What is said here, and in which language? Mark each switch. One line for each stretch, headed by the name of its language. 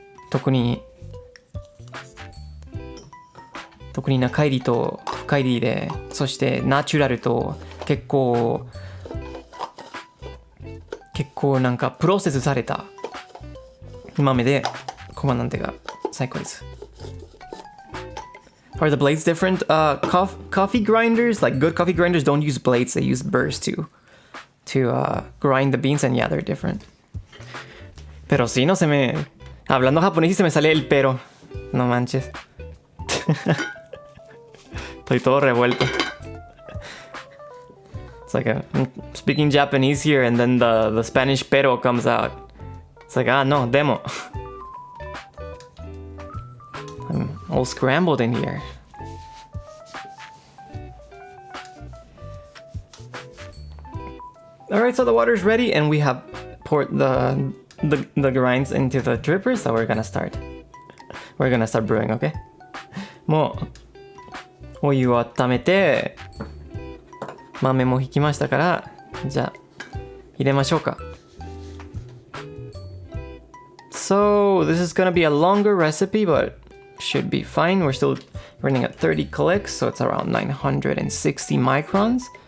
Japanese: 特に中入りと深入りで、そしてナチュラルと結構なんかプロセスされた豆でコマンダンテが最高です。
English: Are the blades different? Coffee grinders, like good coffee grinders, don't use blades. They use burrs to grind the beans, and yeah, they're different.
Spanish: Pero sí, no se me... Hablando japonés y se me sale el pero. No manches. Estoy todo revuelto.
English: It's like I'm speaking Japanese here and then the Spanish pero comes out. It's like, no, demo. I'm all scrambled in here. Alright, so the water's ready and we have poured the grinds into the dripper, so we're gonna start. We're gonna start brewing, okay?
Japanese: もうお湯を温めて豆もひきましたから、じゃあ入れましょうか。
English: So this is gonna be a longer recipe, but should be fine. We're still running at 30 clicks, so it's around 960 microns.